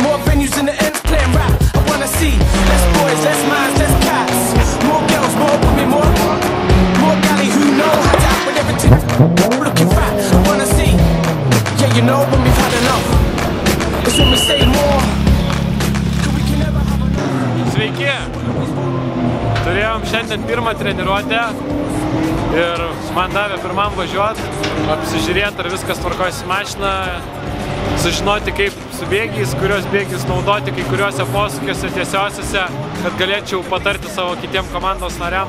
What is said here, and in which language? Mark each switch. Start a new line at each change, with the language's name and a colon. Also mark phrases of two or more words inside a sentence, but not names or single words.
English: More venues in the ends playing rap. I wanna see less boys, less minds, less cats. More girls, more women, more galley who know how to act with everything. Looking fat, I wanna see. Yeah, you know when we've had enough. It's when we say more. Cause we can never have enough.
Lithuanian: Sveiki! Turėjom šiandien pirmą treniruotę ir man davė pirmam važiuoti, apsižiūrėti, ar viskas tvarkoja su mašina, sužinoti, kaip su bėgiais, kurios bėgiais naudoti kai kuriuose posūkiuose tiesiosiuose, kad galėčiau patarti savo kitiem komandos nariam.